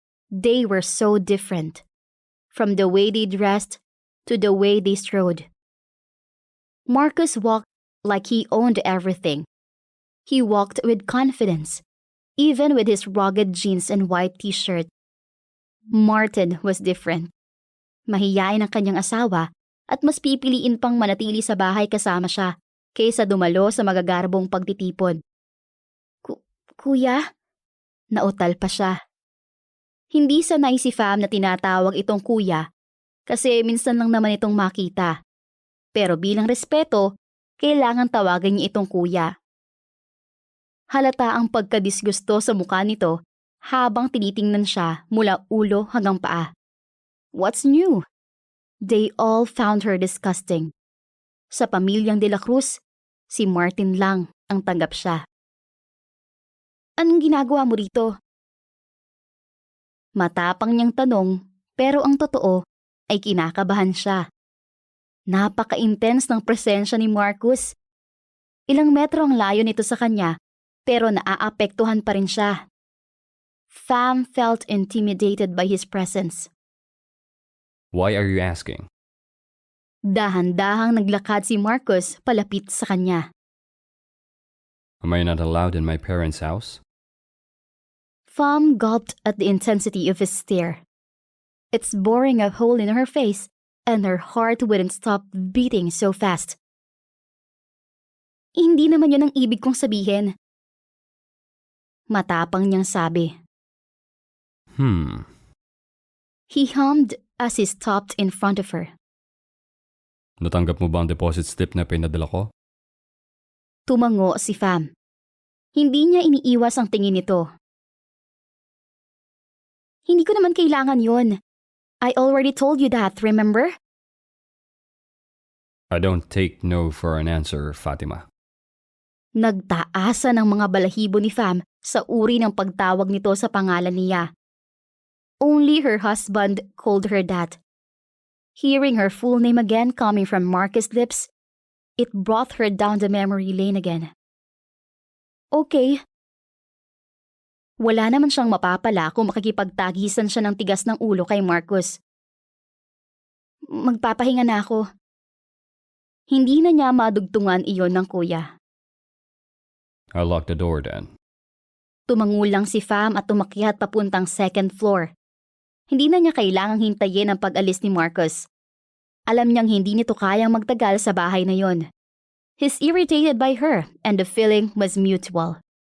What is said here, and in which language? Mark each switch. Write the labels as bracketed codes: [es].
[en] They were so different, from the way they dressed to the way they strode. Marcus walked like he owned everything. He walked with confidence, even with his rugged jeans and white t-shirt. Martin was different. [tl] Mahiyain ang kanyang asawa at mas pipiliin pang manatili sa bahay kasama siya kaysa dumalo sa magagarbong pagtitipon. Kuya? Nautal pa siya. Hindi sanay si Fam na tinatawag itong kuya kasi minsan lang naman itong makita. Pero bilang respeto, kailangan tawagan niya itong kuya. Halata ang pagkadisgusto sa mukha nito habang tinitingnan siya mula ulo hanggang paa. [en] What's new? They all found her disgusting. [tl] Sa pamilyang De La Cruz, si Martin lang ang tanggap siya. Anong ginagawa mo rito? Matapang niyang tanong, pero ang totoo ay kinakabahan siya. Napaka-intense ng presensya ni Marcus. Ilang metro ang layo nito sa kanya, pero naaapektuhan pa rin siya. [en] Pham felt intimidated by his presence. Why are you asking? [tl] Dahan-dahang naglakad si Marcus palapit sa kanya. [en] Am I not allowed in my parents' house? Pham gulped at the intensity of his stare. It's boring a hole in her face, and her heart wouldn't stop beating so fast. [tl] Hindi naman yun ang ibig kong sabihin. Matapang niyang sabi. [en] He hummed as he stopped in front of her. [tl] Natanggap mo ba ang deposit slip na pinadala ko? Tumango si Pham. Hindi niya iniiwas ang tingin nito. Hindi ko naman kailangan yon. [en] I already told you that, remember? I don't take no for an answer, Fatima. [tl] Nagtaasa ng mga balahibo ni Pham sa uri ng pagtawag nito sa pangalan niya. [en] Only her husband called her that. Hearing her full name again coming from Marcus' lips, it brought her down the memory lane again. Okay. [tl] Wala naman siyang mapapala kung makikipagtagisan siya ng tigas ng ulo kay Marcus. Magpapahinga na ako. Hindi na niya madugtungan iyon ng kuya. [en] I'll lock the door then. [tl] Tumangulang si Pham at tumakyat papuntang second floor. Hindi na niya kailangang hintayin ang pag-alis ni Marcus. Alam niyang hindi nito kayang magtagal sa bahay na yon. [en] He's irritated by her and the feeling was mutual.